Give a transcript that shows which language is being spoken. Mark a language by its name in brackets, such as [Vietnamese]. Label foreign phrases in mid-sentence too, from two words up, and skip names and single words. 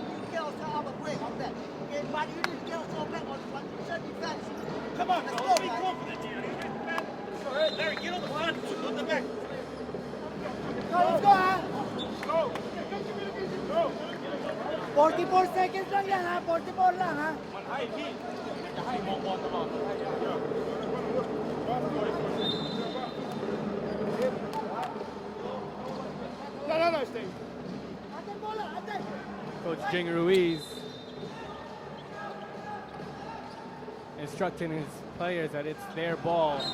[English] You get yourself out of the way on that. Okay? But you need to get yourself back on position defense. Come on, let's go, guys. Larry, get on the front foot, not the back. Go, let's go, huh? Go. Go. [Filipino] 44 seconds lang yan, ha? 44 lang, ha? [Thai] มันให้พี่จะให้มองบอลตลอดให้เยอะ [English] No, stay. [Filipino] Aten bola, aten. [English] Coach Jing Ruiz instructing his players that it's their ball.